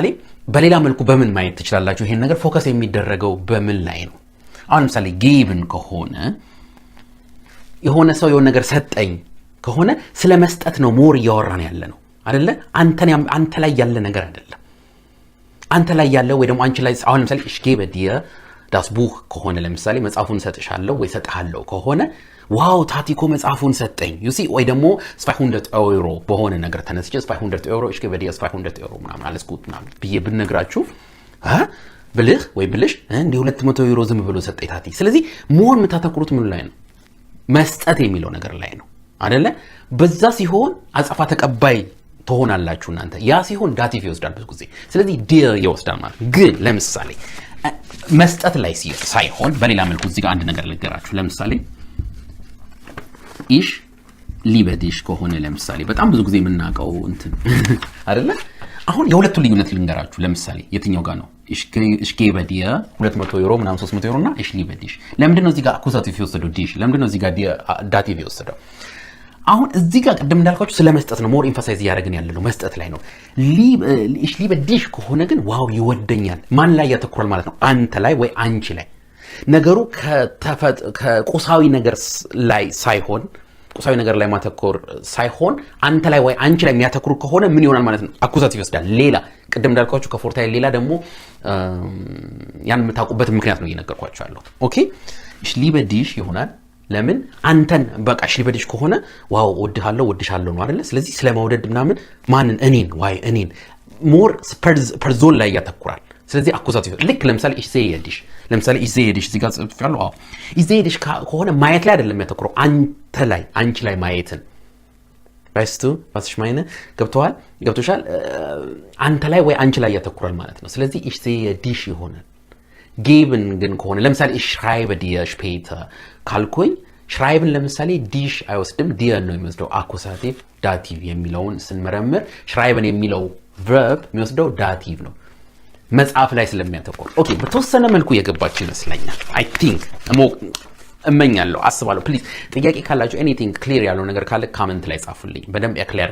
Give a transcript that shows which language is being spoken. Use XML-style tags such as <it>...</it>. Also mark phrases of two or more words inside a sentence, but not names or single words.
<am>በሌላ መልኩ በምን ማየት ትችላላችሁ ይሄን ነገር ፎከስ የሚደረገው በምን ላይ ነው አሁን ለምሳሌ ጊቭን ከሆነ የሆነ ሰው የሆነ ነገር ሰጠኝ ከሆነ ስለመስጠት ነው ሞር ያወራን ያለ ነው አይደለ አንተ ላይ ያለ ነገር አይደለም አንተ ላይ ያለ ወይ ደግሞ አንቺ ላይ አሁን ለምሳሌ</am> <de>ich gebe dir das Buch</de> <am>ከሆነ ለምሳሌ መጽሐፉን ሰጥሻለሁ ወይ ሰጥሃለሁ ከሆነ ዋው ታቲኮ መጽሐፉን ሰጠኝ</am> <en>you see</en> <am>ወይ ደግሞ 200 euro በሆነ ነገር ተነስቼ 200 euro</am> <de>ich gebe dir 200 euro</de> <am>ምናምን</am> <de>alles gut</de> <am>ምናምን ብዬ ብነግራችሁ ብልህ ወይ ብልሽ እንዴ 200 ዩሮ ዝም ብሎ ሰጠኝ ታቲ ስለዚህ ሞር መታተኩሩት ምን ላይ ነው መስጠት የሚለው ነገር ላይ ነው አይደለ በዛ ሲሆን አጻፋ ተቀባይ ትሆናላችሁ እናንተ ያ ሲሆን ዳቲቭ ይወስዳል ብዙ ጊዜ ስለዚህ dir ይወስዳል ማለት ግን ለምሳሌ መስጠት ላይ ሳይሆን በሌላ መልኩ እዚህ ጋር አንድ ነገር ልገራችሁ ለምሳሌ</am> <de>ich liebe dich</de> <am>ከሆነ ለምሳሌ በጣም ብዙ ጊዜ የምናውቀው እንትን አይደለ አሁን የሁለቱ ልዩነት ልንገራችሁ ለምሳሌ የትኛው ጋር ነው</am> <de>ich gebe dir 200</de> <am>ዩሮ ምናምን 300 ዩሮ እና</am> <de>ich liebe dich</de> <am>ለምንድነው እዚህ ጋር አኩሳቲቭ የወሰደው dich ለምንድነው እዚህ ጋር ዳቲቭ የወሰደው አሁን እዚህ ጋር ቀደም እንዳልኳችሁ ስለመስጠት ነው ሞር ኤምፋሳይዝ ያደርገን ያለው መስጠት ላይ ነው</am> <de>ich liebe dich</de> <am>ከሆነ ግን ዋው ይወደኛል ማን ላይ ያተኩራል ማለት ነው አንተ ላይ ወይ አንቺ ላይ ነገሩ ከቁሳዊ ነገር ላይ ሳይሆን ቁሳዊ ነገር ላይ ማተኮር ሳይሆን አንተ ላይ ወይ አንቺ ላይ የሚያተኩር ከሆነ ምን ይሆናል ማለት ነው አኩሳቲቭ ይወስዳል ሌላ ቅድም እንዳልኳችሁ ከፎርታይ ሌላ ደግሞ ያን የምታውቁበት ምክንያት ነው እየነገርኳችሁ ያለው ኦኬ</am> <de>ich liebe dich</de> <am>ይሆናል ለምን አንተን በቃ</am> <de>ich liebe dich</de> <am>ከሆነ ዋው ወድሃለሁ ነው አይደል ስለዚህ ስለማውደድ ምናምን ማንን እኔን ዋይ እኔን ሞር ፐርዞን ላይ ያተኩራል ስለዚህ አኩዛቲቭ ልክ ለምሳሌ</am> <de>ich sehe dich</de> <am>ለምሳሌ</am> <de>ich sehe dich</de> <am>እዚህ ጋር ጽፌያለሁ</am> <de>ich sehe dich</de> <am>ከሆነ ማየት ላይ አይደለም የሚያተኩረው አንተ ላይ አንቺ ላይ ማየትን</am> <de>weißt du was ich meine</de> <am>ገብቶሻል አንተ ላይ ወይ አንቺ ላይ ያተኩራል ማለት ነው ስለዚህ</am> <de>ich sehe dich</de> <am>ይሆናል geben ግን ከሆነ ለምሳሌ</am> <de>ich schreibe dir später</de> <am>ካልኩኝ schreiben ለምሳሌ dich አይወስድም dir ነው የሚወስደው አኩዛቲቭ ዳቲቭ የሚለውን ስንመረምር schreiben የሚለው verb የሚወስደው ዳቲቭ ነው መጽሐፍ ላይ ስለሚያተኩር ኦኬ በተወሰነ መልኩ የገባችሁ ይመስለኛል</am> <en>I think</en> <am>እመኛለሁ አስባለሁ ፕሊዝ ጥያቄ ካላችሁ ኤኒቲንግ ክሊር ያለው ነገር ካለ ኮሜንት ላይ ጻፉልኝ በደንብ ክሊር</am>